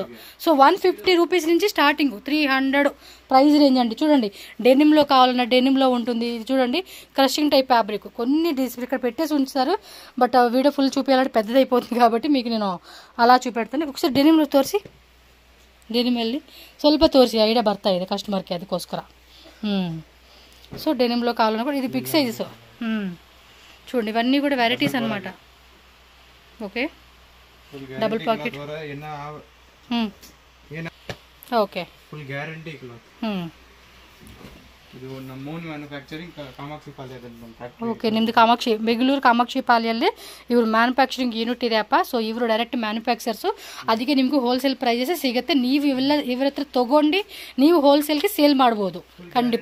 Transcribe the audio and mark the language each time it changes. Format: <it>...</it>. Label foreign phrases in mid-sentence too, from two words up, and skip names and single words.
<te>సో 150 రూపీస్ నుంచి స్టార్టింగ్ 300 ప్రైస్ రేంజ్ అండి. చూడండి, డెనిమ్లో కావాలన్నా డెనిమ్లో ఉంటుంది. ఇది చూడండి క్రషింగ్ టైప్ ఫ్యాబ్రిక్, కొన్ని ఇక్కడ పెట్టేసి ఉంచుతారు. బట్ వీడియో ఫుల్ చూపించాలంటే పెద్దది అయిపోతుంది కాబట్టి మీకు నేను అలా చూపెడతాను. ఒకసారి డెనిమ్లో</te> <kn>తోರಿಸಿ,</kn> <te>డెనిమ్ వెళ్ళి</te> <kn>ಸ್ವಲ್ಪ ತೋರಿಸಿ, ಐಡಿಯಾ ಬರ್ತಾ ಇದೆ ಕಸ್ಟಮರ್ಗೆ, ಅದಕ್ಕೋಸ್ಕರ.</kn> <te>సో డెనిమ్లో కావాలన్నా కూడా ఇది బిగ్ సైజెస్. చూడండి ఇవన్నీ కూడా వెరైటీస్ అనమాట. ఓకే, డబుల్ పాకెట్. ఓకే,</te> <kn>ಫುಲ್ ಗ್ಯಾರಂಟಿ ಕ್ಲಾತ್. ಇದು ನಮ್ಮ ಓನ್ ಮ್ಯಾನುಫ್ಯಾಕ್ಚರಿಂಗ್ ಕಾಮಾಕ್ಷಿ ಪಾಳ್ಯದಲ್ಲಿ ಫ್ಯಾಕ್ಟರಿ. ಓಕೆ, ನಿಮ್ಮದು ಕಾಮಾಕ್ಷಿ, ಬೆಂಗಳೂರು ಕಾಮಾಕ್ಷಿ ಪಾಳ್ಯಲ್ಲಿ ಇವರು ಮ್ಯಾನುಫ್ಯಾಕ್ಚರಿಂಗ್ ಯೂನಿಟ್ ಇದೆಯಪ್ಪ. ಸೊ ಇವರು ಡೈರೆಕ್ಟ್ ಮ್ಯಾನುಫ್ಯಾಕ್ಚರ್ಸು, ಅದಕ್ಕೆ ನಿಮಗೂ ಹೋಲ್ಸೇಲ್ ಪ್ರೈಸಸ್ ಸಿಗುತ್ತೆ. ನೀವು ಇವ್ರ ಹತ್ರ ತೊಗೊಂಡು ನೀವು ಹೋಲ್ಸೇಲ್ಗೆ ಸೇಲ್ ಮಾಡ್ಬೋದು ಖಂಡಿತ.</kn>